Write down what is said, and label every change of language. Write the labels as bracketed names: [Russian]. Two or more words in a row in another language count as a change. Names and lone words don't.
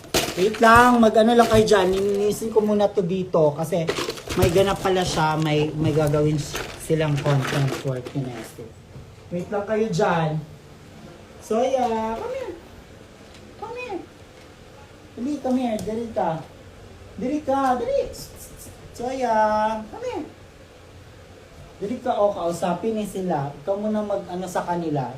[Filipino] Wait lang, mag-ano lang kayo dyan. Nilinisin ko muna to dito kasi may ganap pala siya. May gagawin silang [English] content for Kinesis. [Filipino] Wait lang kayo dyan. [English] Soya, come here. Come here. Dali, come here. [Filipino] Dali ka. Dali ka. Dali. Soya, [English] come here. [Filipino] Dali ka, o, kausapin ni sila. Ikaw muna mag-ano sa kanila.